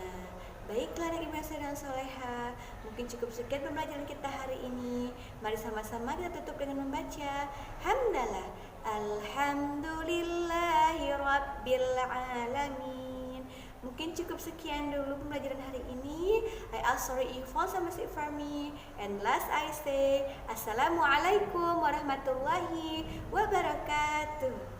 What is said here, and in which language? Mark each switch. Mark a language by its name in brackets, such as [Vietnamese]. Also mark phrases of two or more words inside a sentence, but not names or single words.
[Indonesian] Baiklah anak ibu yang sedang soleha, mungkin cukup sekian pembelajaran kita hari ini. Mari sama-sama kita tutup dengan membaca hamdalah. [Arabic] الحمد لله رب العالمين. [Indonesian] Mungkin cukup sekian dulu pembelajaran hari ini. [English] I ask sorry if all sama si Farmi. And last I say [Arabic] السلام عليكم ورحمة الله وبركاته.